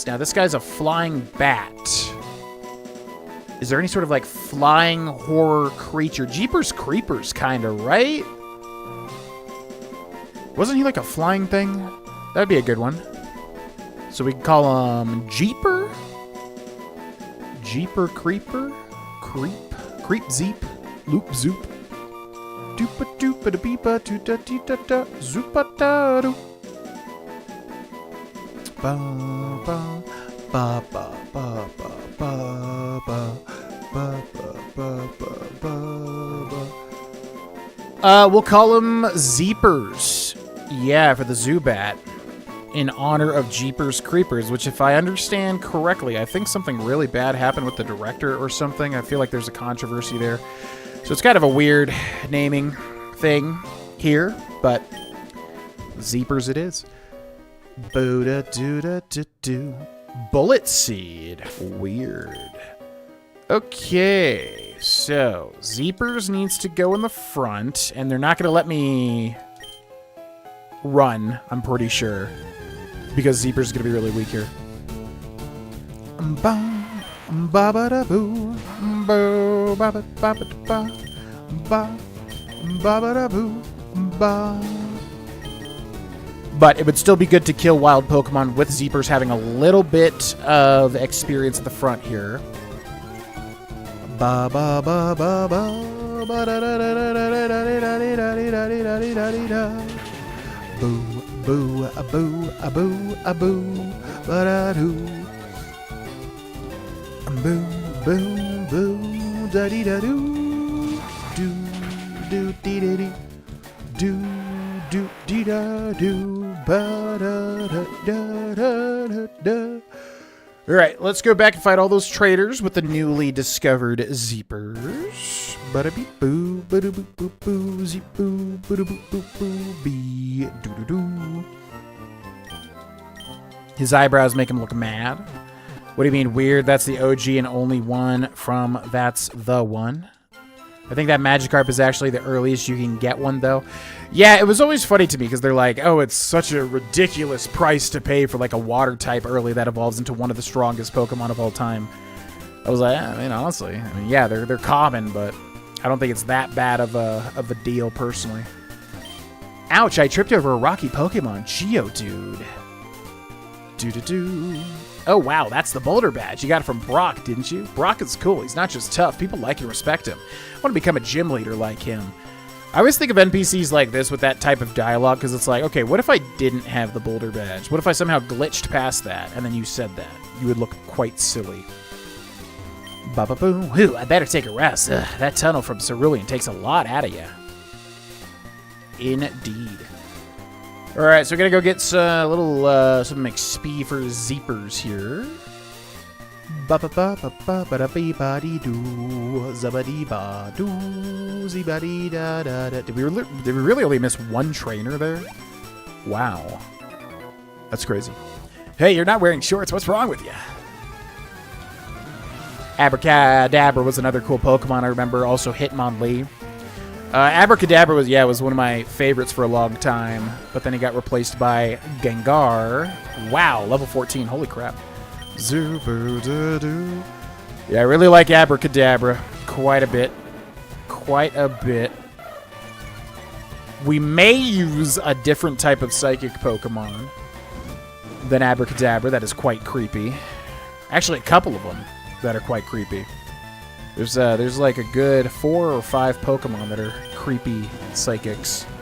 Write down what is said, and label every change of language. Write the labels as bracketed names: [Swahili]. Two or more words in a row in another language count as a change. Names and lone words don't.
[English] Now this guy's a flying bat. Is there any sort of, like, flying horror creature? Jeepers Creepers, kind of, right? Wasn't he, like, a flying thing? That would be a good one. So we can call him Jeeper? Jeeper Creeper? Creep Zeep? Loop Zoop? Doopa doopa da beepa doo da dee da da zoopa da doo. Ba ba ba ba ba ba ba ba ba ba ba ba. We'll call him Zeepers. Yeah, for the Zubat. In honor of Jeepers Creepers, which if I understand correctly, I think something really bad happened with the director or something. I feel like there's a controversy there. So it's kind of a weird naming thing here, but Zeepers it is. Boo-da-doo-da-doo-doo. Bullet Seed. Weird. Okay, so Zeepers needs to go in the front, and they're not going to let me run, I'm pretty sure, because Zeepers is going to be really weak here. Ba-ba-da-boo. Ba-ba-ba-ba-ba. Ba-ba-da-boo. Ba. But it would still be good to kill wild Pokemon with Zeepers having a little bit of experience at the front here. Ba ba ba ba ba ba da da da da da da da da da da da. Boo boo a boo a boo a boo ba da doo. Boo boo boo da dee da doo. Do do dee dee dee. Do do dee da do ba da da da da da da. All right, let's go back and fight all those traders with the newly discovered Zeepers. Bada beep boo, bada boop boop boo, zeep boo, bada boop boop boo, bee doo doo doo. His eyebrows make him look mad. What do you mean weird? That's the OG and only one from That's the One. I think that Magikarp is actually the earliest you can get one, though. Yeah, it was always funny to me because they're like, oh, it's such a ridiculous price to pay for like a water type early that evolves into one of the strongest Pokemon of all time. I was like, yeah, I mean, honestly, yeah, they're common, but I don't think it's that bad of a deal personally. Ouch! I tripped over a rocky Pokemon, Geodude. Doo-doo-doo. Oh, wow, that's the Boulder Badge. You got it from Brock, didn't you? Brock is cool. He's not just tough. People like and respect him. I want to become a gym leader like him. I always think of NPCs like this with that type of dialogue because it's like, okay, what if I didn't have the Boulder Badge? What if I somehow glitched past that and then you said that? You would look quite silly. Ba-ba-boom. Whew, I better take a rest. Ugh, that tunnel from Cerulean takes a lot out of you. Indeed. All right, so we're gonna go get some some XP for Zeepers here. Ba ba ba ba ba ba da bee ba dee doo, zabadee ba doo, zibadee da da da. Did we really only miss one trainer there? Wow, that's crazy. Hey, you're not wearing shorts. What's wrong with you? Abracadabra was another cool Pokemon I remember. Also Hitmonlee. Abracadabra was one of my favorites for a long time, but then he got replaced by Gengar. Wow, level 14. Holy crap. Zoo-boo-doo-doo. Yeah, I really like Abracadabra quite a bit. Quite a bit. We may use a different type of psychic Pokemon than Abracadabra that is quite creepy. Actually, a couple of them that are quite creepy. There's like a good 4 or 5 Pokemon that are creepy psychics.